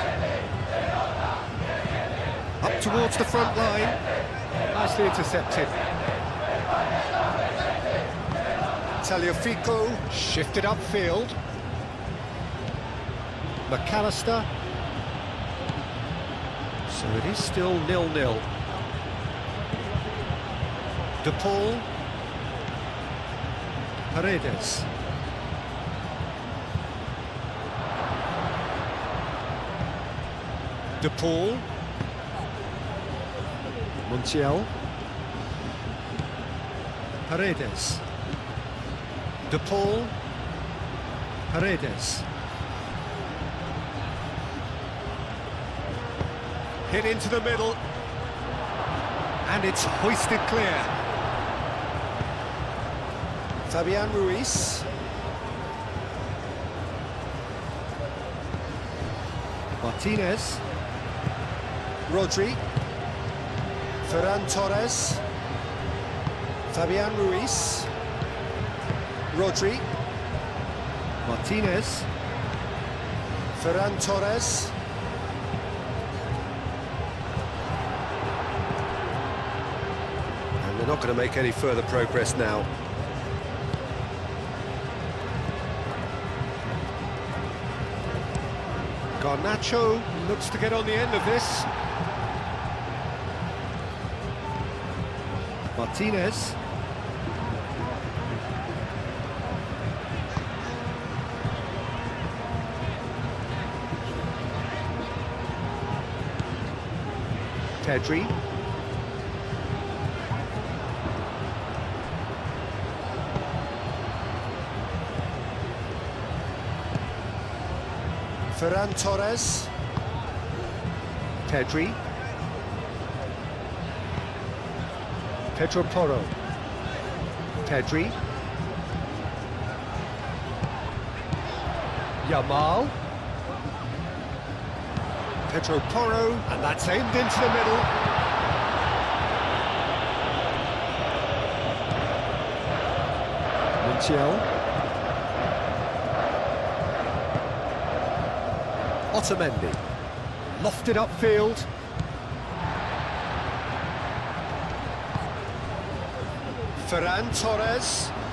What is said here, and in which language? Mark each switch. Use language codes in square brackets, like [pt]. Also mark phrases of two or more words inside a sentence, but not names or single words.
[en] Up towards the front line. Nicely intercepted. Tagliafico shifted upfield. McAllister. So it is still 0-0. De Paul. Paredes. De Paul. Montiel. Paredes. De Paul. Paredes. Hit into the middle. And it's hoisted clear. Fabian Ruiz. Martinez. Rodri. Ferran Torres. Fabian Ruiz. Rodri. Martinez. Ferran Torres. And they're not going to make any further progress now. Garnacho looks to get on the end of this. Martinez. Pedri. Ferran Torres. Pedri. Pedro Porro. Pedri. Yamal. Pedro Porro, and that's aimed into the middle. Montiel. Otamendi. Lofted upfield. Ferran Torres.